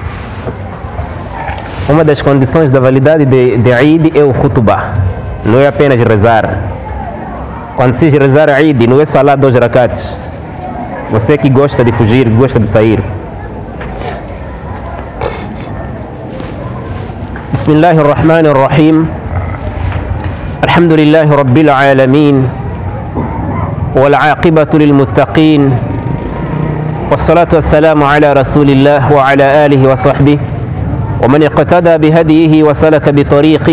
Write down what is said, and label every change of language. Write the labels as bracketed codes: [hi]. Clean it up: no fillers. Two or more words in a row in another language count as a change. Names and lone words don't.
[pt] Uma das condições da validade de Eid é o khutbah. Não é apenas rezar. Quando se diz rezar Eid, não é só lá 2 rakats. Você que gosta de fugir, gosta de sair. [ar] بسم الله الرحمن الرحيم. الحمد لله رب العالمين. والعاقبة للمتقين. والصلاة والسلام على رسول الله وعلى آله وصحبه ومن اقتدى بهديه وسلك بطريقه.